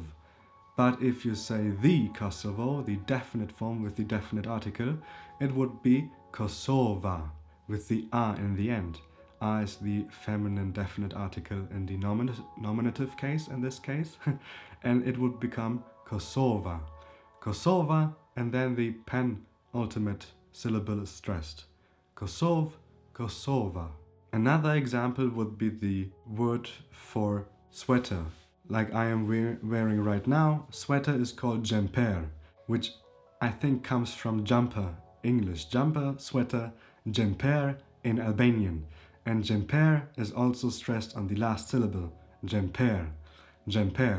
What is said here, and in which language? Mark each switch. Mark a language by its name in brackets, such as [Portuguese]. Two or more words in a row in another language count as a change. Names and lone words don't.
[English] But if you say the Kosovo, the definite form with the definite article, it would be kosova, with the a in the end. A is the feminine definite article in the nominative case in this case, and it would become kosova. Kosova and then the penultimate syllable is stressed. Kosov, kosova. Another example would be the word for sweater. Like I am wearing right now, sweater is called jumper, which I think comes from jumper, English. Jumper, sweater, jumper in Albanian. And jumper is also stressed on the last syllable, jumper, jumper.